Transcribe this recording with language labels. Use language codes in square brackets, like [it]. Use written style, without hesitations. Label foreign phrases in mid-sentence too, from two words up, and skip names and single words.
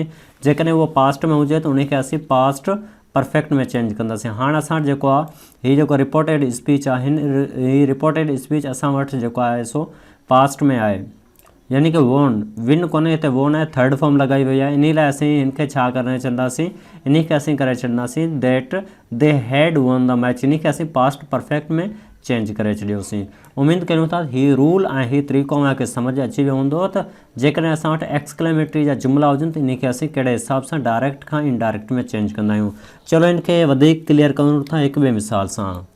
[sd] जेकॾहिं उहो पास्ट में हुजे त उन खे असीं [en] past perfect [sd] में चेंज कंदासीं। हाणे असां वटि जेको आहे हीअ जेको [en] reported speech [sd] आहे, हीअ [en] reported speech [sd] असां वटि जेको आहे सो पास्ट में आहे, यानी कि वोन, विन कोन्हे, हिते वोन आहे, [en] third form [sd] लॻाई वई आहे। इन लाइ असीं हिन खे छा करे छॾींदासीं? इन खे असीं करे छॾींदासीं [en] that they had won the match. [sd] इन खे असीं [en] past perfect [sd] में चेंज करे छॾियोसीं। उमेदु कयूं था हीअ रूल ऐं हीअ तरीक़ो अव्हांखे सम्झ अची वियो हूंदो त जेकॾहिं असां वटि एक्सक्लेमेटरी जा जुमला हुजनि त इन खे असीं कहिड़े हिसाब सां डायरेक्ट खां इनडायरेक्ट में चेंज कंदा आहियूं। चलो इन खे वधीक क्लियर कयूं था हिकु ॿिए मिसाल सां।